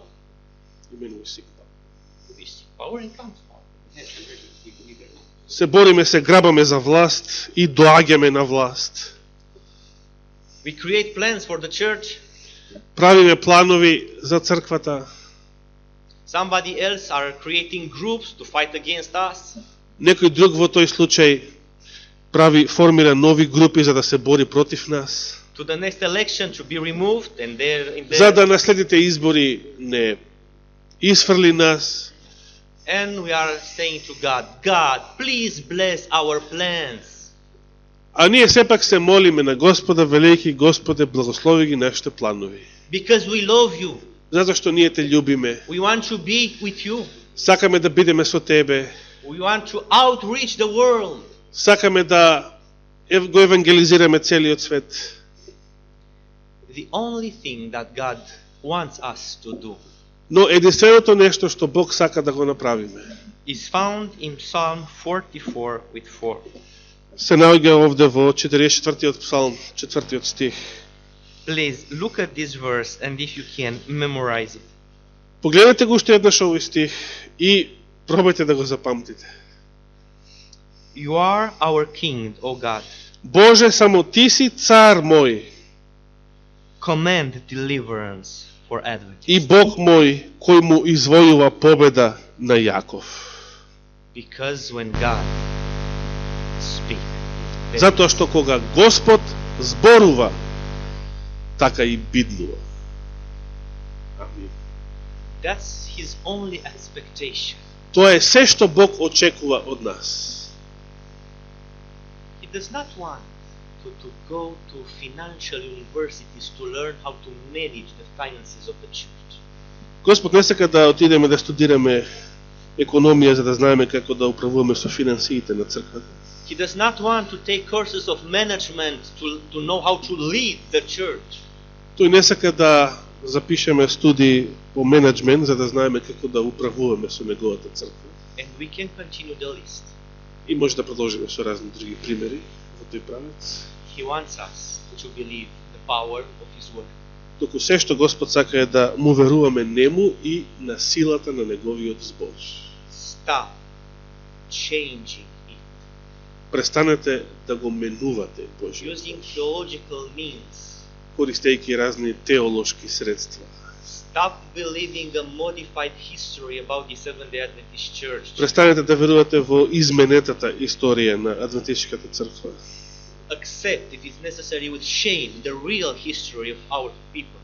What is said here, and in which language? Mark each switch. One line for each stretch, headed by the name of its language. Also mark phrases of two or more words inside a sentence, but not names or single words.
English: We seek power and come to power. Yes, already, big leader.
Macedonian: се бориме, се грабаме за власт и доаѓаме на власт.
English: We create plans for the church.
Macedonian: Правиме планови за црквата.
English: Somebody else are creating groups to fight against us.
Macedonian: Некој друг во тој случај формира нови групи за да се бори против нас.
English: To the next election to be removed, and there in
Macedonian: За
English: there,
Macedonian: да на следните избори не изфрли нас.
English: and we are saying to God, God, please bless our plans.
Macedonian: А ние сепак се молиме на Господа, велики Господе, благослови ги нашите планови.
English: Because we love you.
Macedonian: Затоа што ние те љубиме.
English: We want to be with you.
Macedonian: Сакаме да бидеме со тебе.
English: We want to outreach the world.
Macedonian: Сакаме да го евангелизираме целиот свет.
English: The only thing that God wants us to do
Macedonian: Но единственото нешто што Бог сака да го направиме
English: is found in Psalm 44 with 4.
Macedonian: се наоѓа овде во 44-тиот псалм, 4-тиот стих.
English: Please look at this verse, and if you can, memorize it.
Macedonian: Погледнете го уште еднаш овој стих и пробајте да го запамтите.
English: You are our King, O God.
Macedonian: Боже, само ти си цар мој
English: Command deliverance for Advent.
Macedonian: и Бог мој кој му извојува победа на Јаков.
English: Because when God speaks,
Macedonian: Затоа што кога Господ зборува, така и биднува. Амин.
English: that's His only expectation.
Macedonian: Тоа е се што Бог очекува од нас.
English: He does not want to go to financial universities to learn how to manage the finances of the church.
Macedonian: Господ не сака да отидеме да студираме економија за да знаеме како да управуваме со финансиите на црквата.
English: He does not want to take courses of management to know how to lead the church.
Macedonian: Тој не сака да запишеме студии по менеджмент за да знаеме како да управуваме со неговата црква.
English: And we can continue the list.
Macedonian: И може да продолжиме со разни други примери во тој правец.
English: He wants us to believe the power of His word.
Macedonian: Току се што Господ сака е да му веруваме нему и на силата на неговиот збор.
English: Stop changing it
Macedonian: Престанете да го менувате Божиот
English: using
Macedonian: збор,
English: theological means.
Macedonian: користејќи разни теолошки средства.
English: Stop believing a modified history about the Seventh-day Adventist Church.
Macedonian: Престанете да верувате во изменетата историја на адвентистичката црква.
English: Accept, if it's necessary, with shame, the real history of our people.